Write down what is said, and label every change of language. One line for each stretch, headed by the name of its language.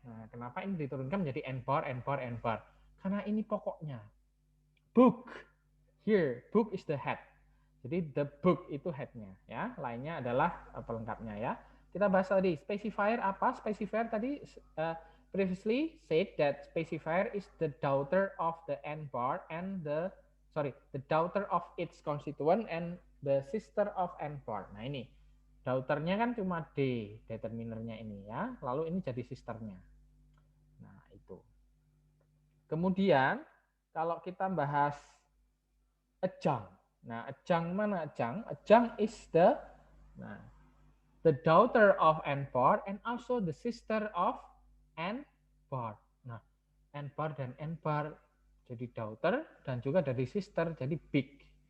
Indonesian: Nah, kenapa ini diturunkan menjadi N bar, N bar, N bar?
English: Karena ini pokoknya. Book. Here, book is the head.
Indonesian: Jadi the book itu headnya, ya. Lainnya adalah pelengkapnya, ya. Kita bahas tadi specifier apa?
English: Specifier tadi previously said that specifier is the daughter of the N bar and the daughter of its constituent and the sister of N bar.
Indonesian: Nah, ini daughternya kan cuma D, determinernya ini, ya. Lalu ini jadi sisternya. Nah, itu. Kemudian kalau kita bahas adjunct. Nah, adjunct mana adjunct?
English: Adjunct is the daughter of N bar and also the sister of N bar.
Indonesian: Nah, N bar dan N bar jadi daughter dan juga dari sister jadi big.